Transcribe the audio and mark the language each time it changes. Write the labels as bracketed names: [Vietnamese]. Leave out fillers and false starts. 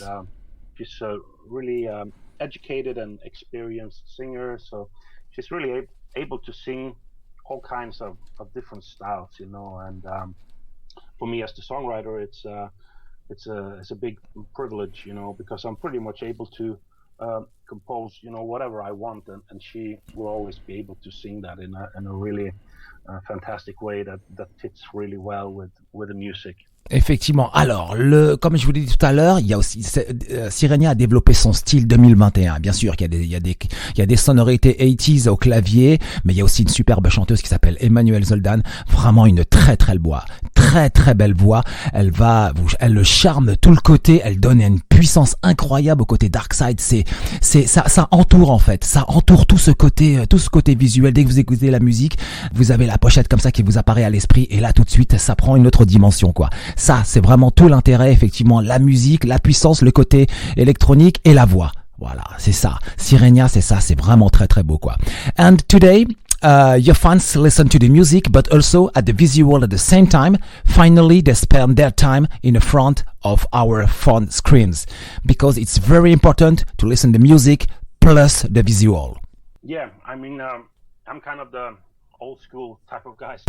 [English] And she's really educated and experienced singer, so she's really able to sing all kinds of different styles, and for me as the songwriter, it's a big privilege, because I'm pretty much able to compose, whatever I want, and she will always be able to sing that in a really fantastic way that fits really well with the music. [French] Effectivement. Alors, comme je vous l'ai dit tout à l'heure, il y a aussi Sirenia a développé son style 2021. Bien sûr, il y a des sonorités 80s au clavier, mais il y a aussi une superbe chanteuse qui s'appelle Emmanuelle Zoldan. Vraiment une très très belle voix. Elle le charme tout le côté. Elle donne une puissance incroyable au côté dark side. Ça entoure en fait. Ça entoure tout ce côté visuel. Dès que vous écoutez la musique, vous avez la pochette comme ça qui vous apparaît à l'esprit, et là tout de suite, ça prend une autre dimension quoi. Ça, c'est vraiment tout l'intérêt, effectivement, la musique, la puissance, le côté électronique et la voix. Voilà, c'est ça. Sirenia, c'est ça, c'est vraiment très très beau quoi. [English] And today, your fans listen to the music, but also at the visual at the same time. Finally, they spend their time in the front of our phone screens, because it's very important to listen to the music plus the visual. Yeah, I mean, I'm kind of the old school type of guy.